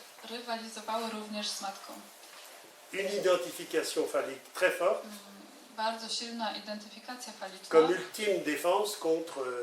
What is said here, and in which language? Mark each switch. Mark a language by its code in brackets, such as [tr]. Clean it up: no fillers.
[pl] Rywalizowały również z matką. [fr] Une identification phallique très forte, [pl] Bardzo silna identyfikacja faliczna [fr] comme ultime défense contre